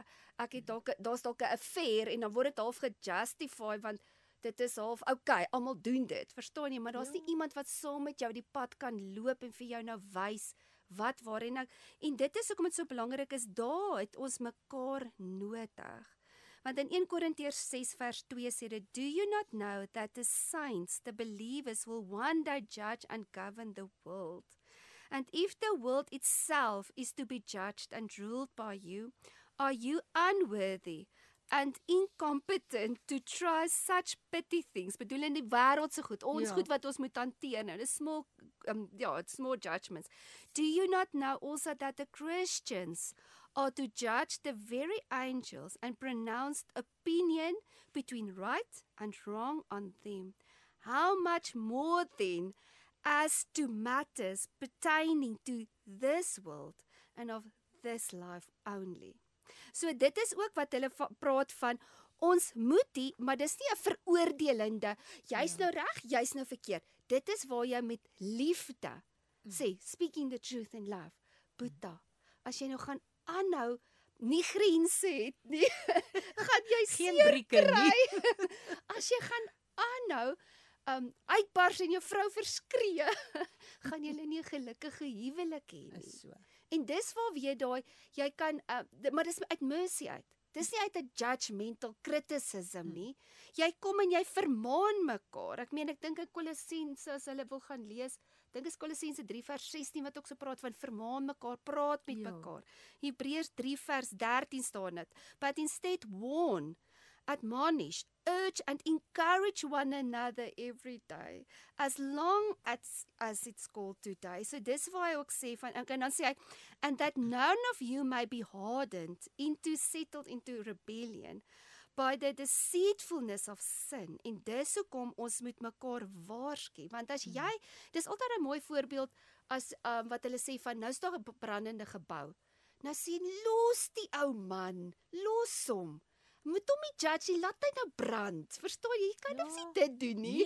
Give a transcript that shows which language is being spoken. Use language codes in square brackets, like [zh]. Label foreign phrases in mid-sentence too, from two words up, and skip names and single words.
[af] Daar's dalk 'n affair en dan word dit half gejustify want dit is half, okay, almal doen dit, verstaan jy, maar daar's nie iemand wat saam met jou die pad kan loop en vir jou nou wys wat waar en dit is hoekom dit so belangrik is, daar het ons mekaar nodig. Want in 1 Korintiërs 6 vers 2 sê dit, [en] do you not know that the saints, the believers, will one day judge and govern the world? And if the world itself is to be judged and ruled by you, are you unworthy and incompetent to try such petty things? [af] Bedoel in die wêreldse goed, ons goed wat ons moet hanteer nou, dis [en] small small judgments. Do you not know also that the Christians are to judge the very angels and pronounce opinion between right and wrong on them? How much more then as to matters pertaining to this world and of this life only? [af] So dit is ook wat hulle praat van, ons moet die, maar dis nie 'n veroordelende, jy's nou reg, jy's nou verkeerd. Dit is waar jy met liefde sê, [en] speaking the truth in love, [af] Boeta, as jy nou gaan aanhou, nie grense het nie, gaan jy seer kry. As jy gaan aanhou, uitbars en jou vrou verskree, gaan julle nie 'n gelukkige huwelik hê nie. So. En dis waar jy kan, maar dis uit mercy uit. Dis nie uit 'n [en] judgmental criticism [af] nie. Jy kom en jy vermaan mekaar. Ek dink in Kolossense, as hulle wil gaan lees, dink is Kolossense 3 vers 16 wat ook so praat van vermaan mekaar, praat met mekaar. Hebreërs 3 vers 13 staan dit. [en] But instead warn, admonish, urge and encourage one another every day, as long as it's called today. [af] So dis waar hy ook sê van, en dan sê hy, [en] and that none of you may be hardened, settled into rebellion, by the deceitfulness of sin. [af] En dis hoekom ons moet mekaar waarsku, want as jy, dis altyd 'n mooi voorbeeld, as wat hulle sê van nou is daar 'n brandende gebou. Nou sê los die ou man, los hom. Moet hom nie judge nie, laat hy nou brand. Verstaan jy? Jy kan nie dit doen nie.